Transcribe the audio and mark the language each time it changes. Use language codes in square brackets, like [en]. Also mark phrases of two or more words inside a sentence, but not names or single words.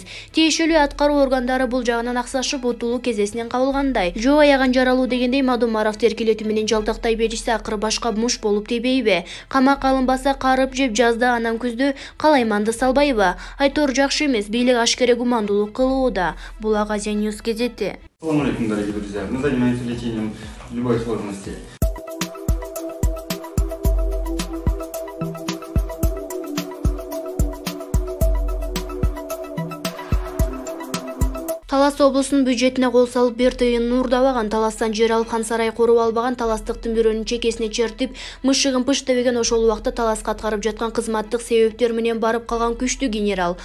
[ky] Тиешелүү аткаруу органдары бул жагынан аксашып, утулуу кезесинен кабылгандай. Жоо аяган жаралуу дегендей Мадумаровду эркелетүү менен жалтактай беришсе, акыры башка муш болуп тийбейби? Камак алынбаса, карып жеп жазда, анан күздө калайманды салбайбы? Айтор жакшы эмес, бийлик ашкере гумандуулук кылууда. Булак Азия Ньюс газети. [ar] السلام عليكم, [ru] дорогие друзья. Мы занимаемся лечением любой сложности. [ky] Талас облусунун бюджетине кол салып, бир тыйын уурдабаган, Таластан жер алып хан сарай куруп албаган, таластыктын бирөөнүн чекесине чертип, мышыгын пыш дебеген, ошол убакта Таласка аткарып жаткан кызматтык себептер менен барып калган күчтүү генерал.